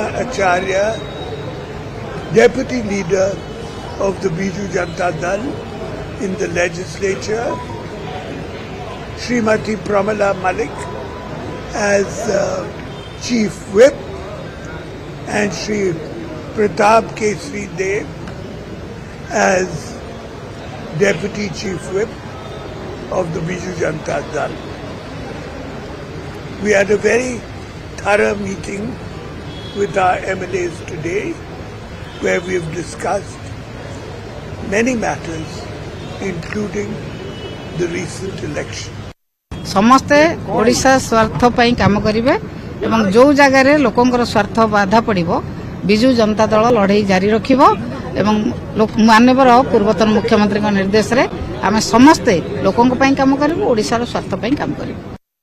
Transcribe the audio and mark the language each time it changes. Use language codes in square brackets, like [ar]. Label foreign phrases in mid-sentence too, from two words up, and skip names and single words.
[en] Acharya, Deputy Leader of the Biju Janata Dal in the Legislature, Srimati Pramila Malik as Chief Whip, and Shri Pratap Kesri Dev as Deputy Chief Whip of the Biju Janata Dal. We had a very thorough meeting with our MLAs today where we have discussed many matters including the recent election. [or] ସମସ୍ତେ ଓଡ଼ିଶା ସ୍ୱାର୍ଥ ପାଇଁ କାମ କରିବେ ଏବଂ ଯେଉଁ ଜାଗା ରେ ଲୋକଙ୍କର ସ୍ୱାର୍ଥ ବାଧା ପଡ଼ିବ ବିଜୁ ଜନତା ଦଳ ଲଢ଼େଇ ଜାରି ରଖିବ ଏବଂ ମାନନୀୟ ପୂର୍ବତନ ମୁଖ୍ୟମନ୍ତ୍ରୀ ନିର୍ଦ୍ଦେଶ ରେ ଆମେ ସମସ୍ତେ ଲୋକଙ୍କ ପାଇଁ କାମ କରିବୁ ଓଡ଼ିଶା ର ସ୍ୱାର୍ଥ ପାଇଁ କାମ କରିବୁ।